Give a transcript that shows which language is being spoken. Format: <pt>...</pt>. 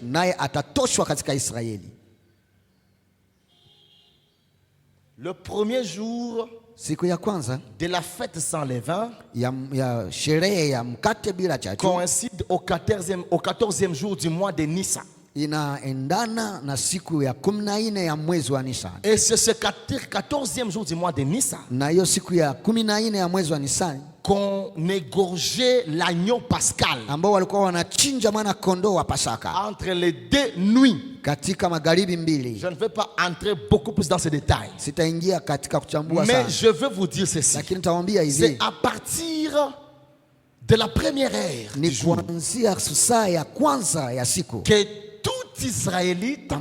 <sw>naye atatoshwa katika Israeli.</sw> <fr>Le premier jour</fr> <sw>Siku ya kwanza</sw> <fr>de la fête sans levain</fr> <sw>ya sherehe ya mkate bila chachu</sw> <fr>coïncide au 14e jour du mois de Nissan.</fr> <sw>inaendana na siku ya 14 ya mwezi wa Nisan.</sw> <fr>Et c'est ce 14e jour du mois de Nissan</fr> <sw>Na hiyo siku ya 14 ya mwezi wa Nisan</sw> <fr>qu'on égorgeait l'agneau pascal</fr> <sw>ambao walikuwa wanachinja mwana kondoo wa Pasaka</sw> <fr>entre les deux nuits.</fr> <sw>katika magharibi mbili.</sw> <fr>Je ne vais pas entrer beaucoup plus dans ces détails,</fr> <sw>Sitaingia katika kuchambua</sw> <fr>mais</fr> <sw>sana,</sw> <fr>je veux vous dire ceci.</fr> <sw>lakini nitawaambia</sw> <fr>C'est</fr> <sw>hivi,</sw> <fr>à partir de la première heure du</fr> <sw>ni</sw> <fr>jour</fr> <sw>kuanzia saa ya kwanza ya siku</sw> <fr>que tout Israélite</fr>